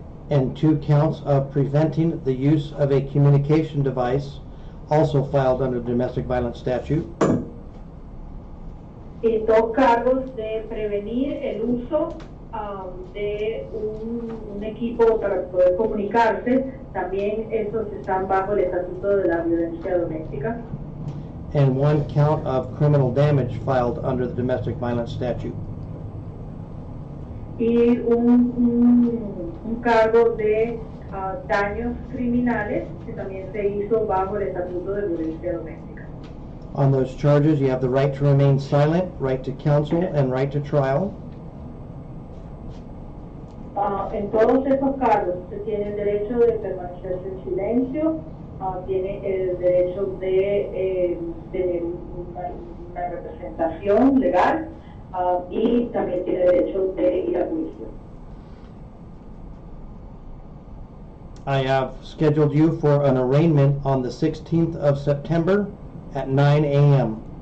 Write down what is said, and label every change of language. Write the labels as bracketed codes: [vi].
[en] And 2 counts of preventing the use of a communication device, also filed under the domestic violence statute. [es] Y 2 cargos de prevenir el uso de un equipo para poder comunicarse, también esos están bajo el estatuto de la violencia doméstica. [en] And 1 count of criminal damage filed under the domestic violence statute. [es] Y un cargo de daños criminales que también se hizo bajo el estatuto de violencia doméstica. [en] On those charges, you have the right to remain silent, right to counsel, and right to trial. [es] En todos esos cargos se tiene el derecho de permanecer en silencio, tiene el derecho de tener una representación legal y también tiene derecho de ir a juicio. [en] I have scheduled you for an arraignment on the 16th of September at 9 a.m.